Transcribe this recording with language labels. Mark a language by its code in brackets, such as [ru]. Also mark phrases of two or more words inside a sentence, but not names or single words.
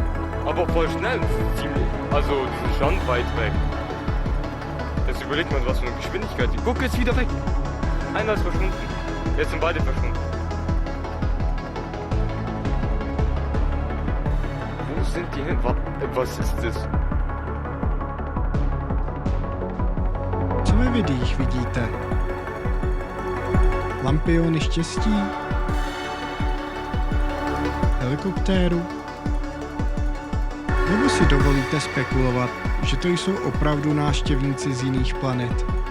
[de] Aber voll schnell, ziemlich. Also, die sind schon weit weg. Jetzt überlegt man, was für eine Geschwindigkeit. Die guck jetzt wieder weg. Einer ist verschwunden. Jetzt sind beide verschwunden. Wo sind die hin? Was ist das? [cs] Co ve videích vidíte? Lampiony štěstí? Helikoptéru? Nebo si dovolíte spekulovat, že to jsou opravdu návštěvníci z jiných planet?